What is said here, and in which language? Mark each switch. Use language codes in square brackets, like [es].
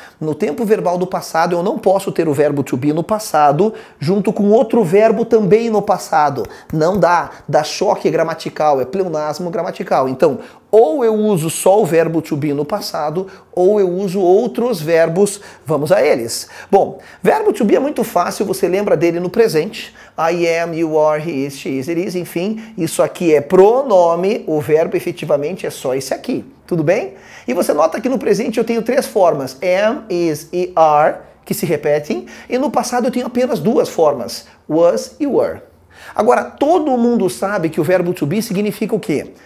[pt] No tempo verbal do passado, eu não posso ter o verbo to be no passado junto com outro verbo também no passado. Não dá. Dá choque gramatical, é pleonasmo gramatical. Então, ou eu uso só o verbo to be no passado, ou eu uso outros verbos, vamos a eles. Bom, verbo to be é muito fácil, você lembra dele no presente. [en] I am, you are, he is, she is, it is, [pt] enfim. Isso aqui é pronome, o verbo efetivamente é só esse aqui. Tudo bem? E você nota que no presente eu tenho três formas, am, is e are, que se repetem, e no passado eu tenho apenas duas formas, was e were. Agora, todo mundo sabe que o verbo to be significa o quê?